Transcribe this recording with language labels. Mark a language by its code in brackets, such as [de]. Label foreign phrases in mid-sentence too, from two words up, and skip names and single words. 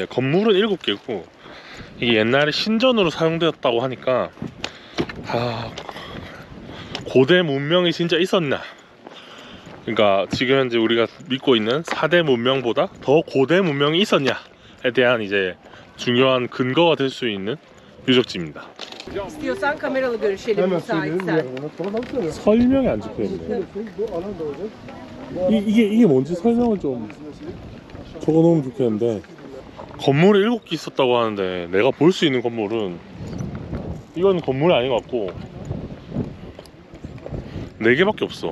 [ko] 건물은 7개고 이게 옛날에 신전으로 사용되었다고 하니까, 아, 고대 문명이 진짜 있었나, 그러니까 지금 현재 우리가 믿고 있는 4대 문명보다 더 고대 문명이 있었냐에 대한 이제 중요한 근거가 될 수 있는 유적지입니다. [tr] İstiyorsan kameralı görüşelim müsaitsen. [ko] 설명이 안 적혀있네. 이게 뭔지 설명을 좀 적어놓으면 좋겠는데, 건물이 7개 있었다고 하는데 내가 볼 수 있는 건물은, 이건 건물이 아닌 것 같고 4개밖에 없어.